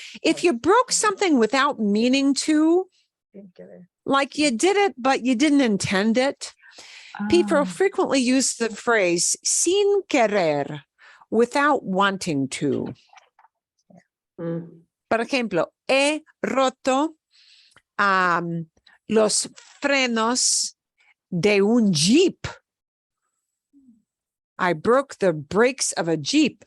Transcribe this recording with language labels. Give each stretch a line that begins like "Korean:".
English: If you broke something without meaning to, like you did it, but you didn't intend it, people frequently use the phrase
Spanish: sin querer,
English: without wanting to.
Spanish: Por ejemplo, he roto los frenos de un Jeep.
English: I broke the brakes of a Jeep.